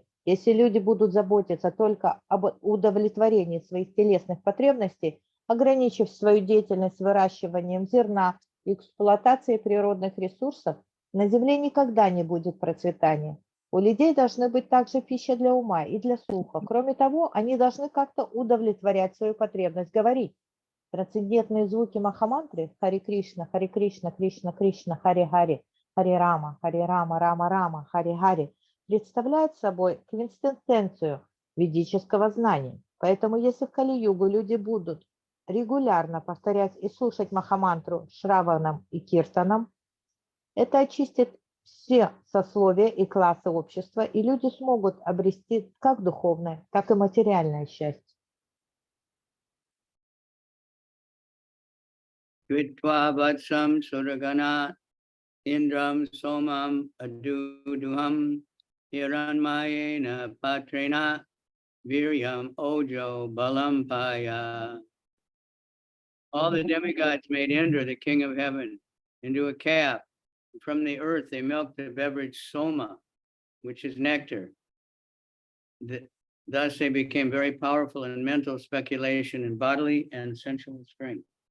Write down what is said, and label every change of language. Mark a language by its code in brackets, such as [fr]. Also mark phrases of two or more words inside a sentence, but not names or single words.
[ru] Если люди будут заботиться только об удовлетворении своих телесных потребностей, ограничив свою деятельность выращиванием зерна и эксплуатацией природных ресурсов, на Земле никогда не будет процветания. У людей должны быть также пища для ума и для слуха. Кроме того, они должны как-то удовлетворять свою потребность говорить. Трансцендентные звуки Махамантры Харе Кришна, Кришна Кришна, Харе Харе, Рама, Рама Рама, Харе Харе представляют собой квинтэссенцию ведического знания. Поэтому если в Кали-югу люди будут регулярно повторять и слушать Махамантру Шраванам и Киртанам, это очистит все сословия и классы общества, и люди смогут обрести как духовное, так и материальное счастье. [sa] कृत्वा वत्सं सुरगणा इन्द्रं सोमम् अदूदुहन् हिरण्मयेन पात्रेण वीर्यम् ओजो बलंपयः. [en] All the demigods made Indra, the king of heaven, into a calf. From the earth, they milked the beverage soma, which is nectar. Thus, they became very powerful in mental speculation and bodily and sensual strength.